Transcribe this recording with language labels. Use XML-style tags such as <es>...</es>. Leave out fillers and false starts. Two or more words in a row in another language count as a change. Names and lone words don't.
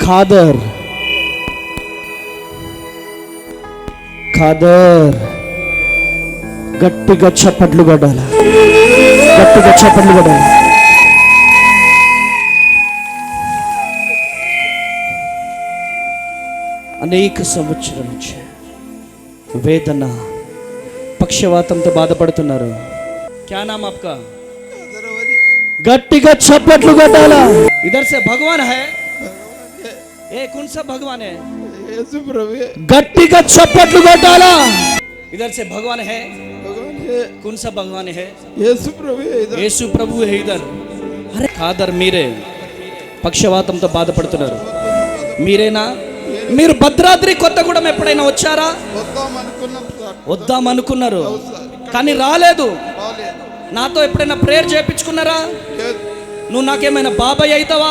<te>ఖాదర్ ఖాదర్ గట్టిగా చప్పట్లు కొట్టాలి, గట్టిగా చప్పట్లు కొట్టాలి. అనేక సంవత్సరాల నుంచి వేదన పక్షవాతంతో బాధపడుతున్నారు.</te> <hi>क्या नाम आपका?</hi> <te>గట్టిగా చప్పట్లు కొట్టాలా.</te> <hi>इधर से भगवान है, ए कौन सा भगवान है?</hi> <te>యేసు ప్రభు. గట్టిగా చప్పట్లు కొట్టాలా.</te> <hi>इधर से भगवान है, कौन सा भगवान है?</hi> <te>యేసు ప్రభు. యేసు ప్రభు</te> <hi>है इधर.</hi> <te>అరే ఖాదర్ మీరే పక్షవాతంతో బాధపడుతున్నారు, మీరేనా? మీరు భద్రాద్రి కొత్తగూడెం ఎప్పుడైనా వచ్చారా? వద్దాం అనుకున్నారు కానీ రాలేదు. నాతో ఎప్పుడైనా ప్రేయర్ చేయించుకున్నారా? నువ్వు నాకేమైనా బాబాయ్ అవుతావా?</te>